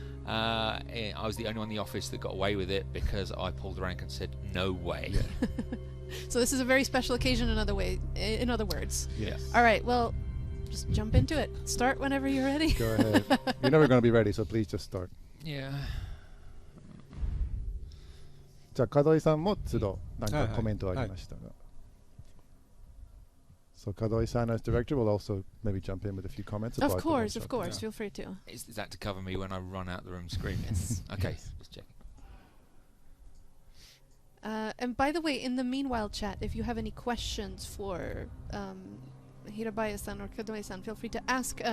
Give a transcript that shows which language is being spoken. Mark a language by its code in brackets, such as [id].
[en] I was the only one in the office that got away with it because I pulled rank and said no way. So this is a very special occasion. In other words. Yes. All right. Well, just jump into it. Start whenever you're ready. Go ahead. You're never going to be ready, so please just start. Yeah. [ja] じゃあ門井さんも都度なんはいはいかコメントありましたが。 [en] So Kadoi-san as director will also maybe jump in with a few comments about Of the course, one-shot. of course. Yeah. Feel free to. Is that to cover me when I run out the room screaming? Yes. Okay, just checking. And by the way, in the meanwhile chat, if you have any questions for Hirabaya-san or Kadoi-san, feel free to ask.